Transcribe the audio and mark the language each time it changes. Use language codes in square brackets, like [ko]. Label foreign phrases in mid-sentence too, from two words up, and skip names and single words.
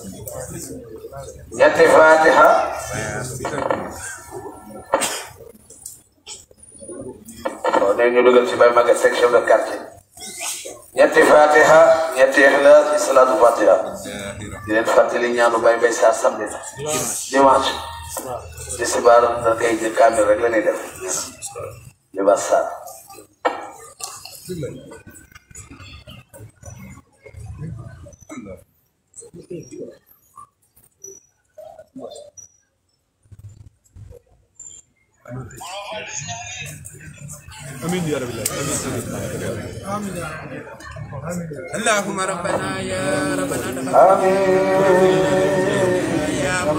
[wo] ñetti fatiha ne ñu dugal ci bay Maguette Seck [fr] chef de quartier [wo] ñetti fatiha ñetti ixlaas ci salaatu fatiha di leen fàttali ñaanu bay bay saa [fr] samedi dimanche [wo] ci sibaar da kay jël kaamil rek la ñuy def Libaas Sarr [ar] آمين يا رب العالمين آمين اللهم ربنا يا ربنا يا